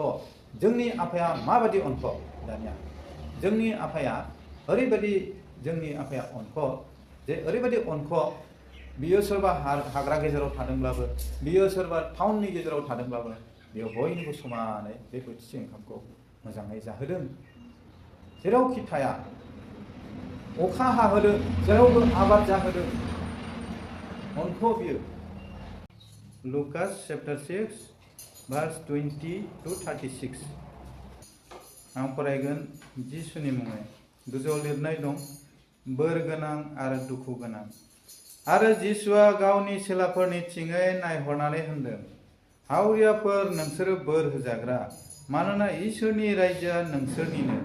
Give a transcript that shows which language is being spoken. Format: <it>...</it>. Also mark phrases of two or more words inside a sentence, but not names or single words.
<brx>जोंनि आफाया माबादि अनख दानिया जोंनि आफाया ओरैबायदि जोंनि आफाया अनख जे ओरैबायदि अनख बियो सोरबा हाग्रा गेजेराव थादोंब्लाबो बियो सोरबा टाउननि गेजेराव थादोंब्लाबो बियो बयनिबो समानै बे बोथिसे ओंखामखौ मोजाङै जाहोदों। जेरावखि थाया अखा हाहोदों जेरावबो आबाद जाहोदों अनख बियो। लुकास</brx> <en>chapter 6 verse 20 to 36</en> <brx>आं फरायगोन जिसुनि मुङै। गोजौआव लिरनाय दं बोर गोनां आरो दुखु गोनां। आरो जिसुआ गावनि चेलाफोरनिथिङै नायहरनानै होनदों, हावरियाफोर नोंसोरो बोर होजाग्रा, मानोना इसोरनि रायजोआ नोंसोरनिनो।</brx>